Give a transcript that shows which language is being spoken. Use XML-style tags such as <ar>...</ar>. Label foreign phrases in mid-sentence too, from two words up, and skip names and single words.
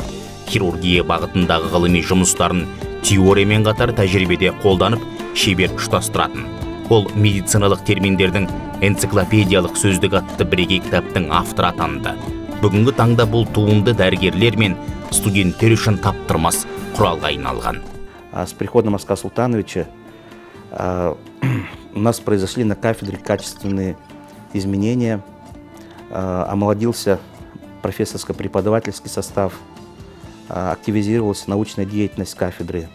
<kk>Хирургия бағытындағы ғылыми жұмыстарын теориямен қатар тәжірибеде қолданып, шебер ұштастыратын. Ол медициналық терминдердің энциклопедиялық сөздік атты бірегей кітаптың авторы атанды. Бүгінгі таңда бұл туынды дәрігерлер мен студенттер үшін таптырмас құралға айналған.</kk> <ru>С приходом Аскара Султановича у нас произошли на кафедре качественные изменения, омолодился профессорско-преподавательский состав, активизировалась научная деятельность кафедры.</ru>